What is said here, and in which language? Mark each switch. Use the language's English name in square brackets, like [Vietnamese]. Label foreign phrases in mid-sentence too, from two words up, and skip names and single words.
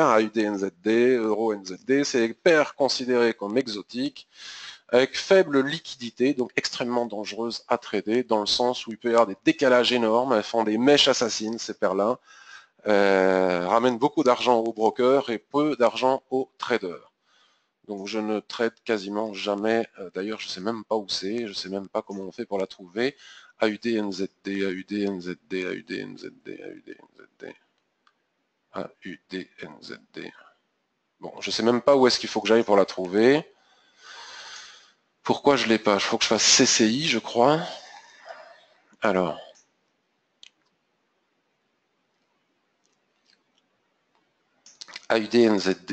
[French] AUD, NZD, Euro, NZD, c'est des paires considérées comme exotiques, avec faible liquidité, donc extrêmement dangereuse à trader, dans le sens où il peut y avoir des décalages énormes, elles font des mèches assassines, ces paires-là, ramènent beaucoup d'argent aux brokers et peu d'argent aux traders. Donc je ne trade quasiment jamais, d'ailleurs je ne sais même pas où c'est, je ne sais même pas comment on fait pour la trouver. AUD, NZD, AUD, NZD, AUD, NZD, AUD, NZD, AUD, NZD. Bon, je ne sais même pas où est-ce qu'il faut que j'aille pour la trouver. Pourquoi je ne l'ai pas? Il faut que je fasse CCI, je crois. Alors. AUD, NZD.